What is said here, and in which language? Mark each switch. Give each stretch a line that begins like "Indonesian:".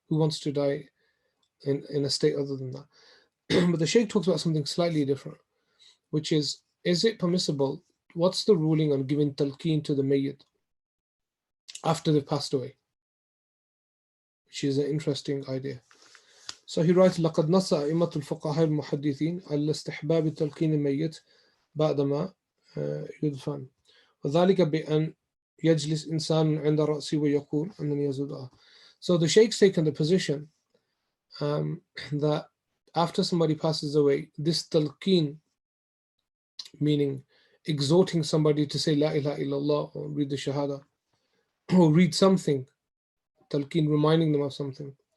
English: Who wants to die in a state other than that? But the Shaykh talks about something slightly different, which is it permissible? What's the ruling on giving talqeen to the mayyit after they've passed away? Which is an interesting idea. So he writes,
Arabic: لقد نص أئمة الفقهاء المحدثين على استحباب تلقين الميت بعدما يدفن وذلك بأن يجلس إنسان عند رأسي ويقول,
English: and then he has a dua. So the Shaykh's taken the position that after somebody passes away, this talqeen, meaning exhorting somebody to say La ilaha illallah or read the Shahada or read something, talqeen, reminding them of something.